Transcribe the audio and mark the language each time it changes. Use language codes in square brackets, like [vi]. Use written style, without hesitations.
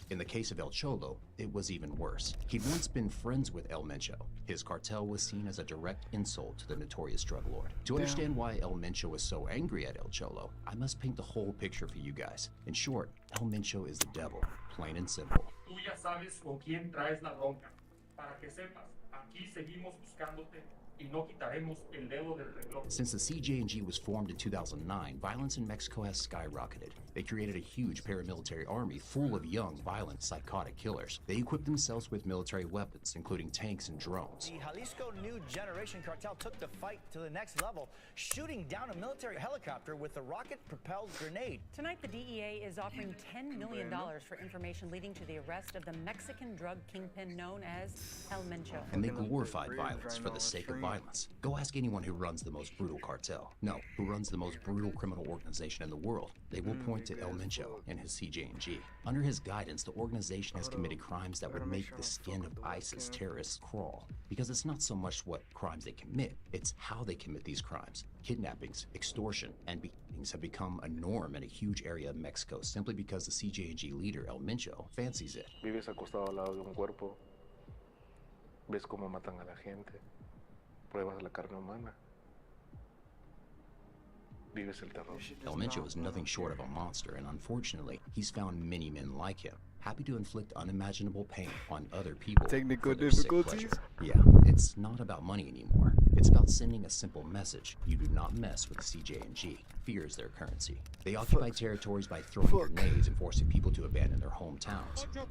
[en] In the case of El Cholo, it was even worse. He'd once been friends with El Mencho. His cartel was seen as a direct insult to the notorious drug lord. To understand why El Mencho was so angry at El Cholo, I must paint the whole picture for you guys. In short, El Mencho is the devil, plain and simple. [es] Tú ya sabes con quién traes la bronca. Para que sepas, aquí seguimos buscándote y no quitaremos el dedo del reloj. [en] Since the CJNG was formed in 2009, violence in Mexico has skyrocketed. They created a huge paramilitary army full of young, violent, psychotic killers. They equipped themselves with military weapons, including tanks and drones. The Jalisco New Generation cartel took the fight to the next level, shooting down a military helicopter with a rocket-propelled grenade. Tonight, the DEA is offering $10 million for information leading to the arrest of the Mexican drug kingpin known as El Mencho. And they glorified violence for the sake of violence. Go ask anyone who runs the most brutal cartel. No, who runs the most brutal criminal organization in the world. They will point to El Mencho and his CJNG. Under his guidance, the organization has committed crimes that would make the skin of ISIS terrorists crawl. Because it's not so much what crimes they commit, it's how they commit these crimes. Kidnappings, extortion, and beatings have become a norm in a huge area of Mexico simply because the CJNG leader, El Mencho, fancies it. [es] Vives acostado al lado de un cuerpo, ves cómo matan a la gente, pruebas la carne humana, vives el terror. [en] El Mencho is nothing short of a monster, and unfortunately, he's found many men like him, happy to inflict unimaginable pain on other people. Technical for their sick difficulties? pleasure. Yeah, it's not about money anymore. It's about sending a simple message. You do not mess with the CJNG. Fear is their currency. They occupy territories by throwing grenades and forcing people to abandon their hometowns.